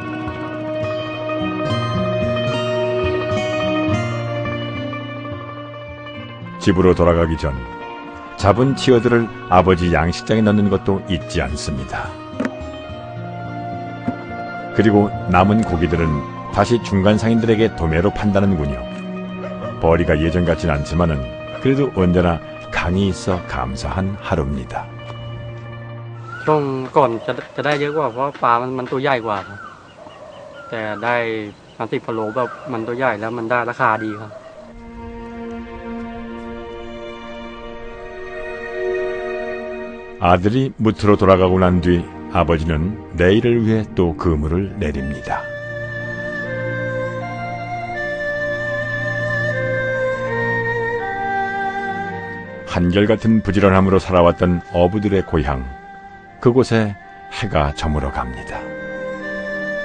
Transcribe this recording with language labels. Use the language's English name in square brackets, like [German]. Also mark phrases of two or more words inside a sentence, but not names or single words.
[Korean] 집으로 돌아가기 전 잡은 치어들을 아버지 양식장에 넣는 것도 잊지 않습니다. 그리고 남은 고기들은 다시 중간 상인들에게 도매로 판다는군요. 벌이가 예전 같진 않지만은 그래도 언제나 강이 있어 감사한 하루입니다. [Thai] ช่วงก่อนจะได้เยอะกว่าเพราะปลามันตัวใหญ่กว่าครับแต่ได้30 กิโลแบบมันตัวใหญ่แล้วมันได้ราคาดีครับ [Korean] 아들이 무트로 돌아가고 난 뒤 아버지는 내일을 위해 또 그물을 내립니다. 한결같은 부지런함으로 살아왔던 어부들의 고향, 그곳에 해가 저물어 갑니다.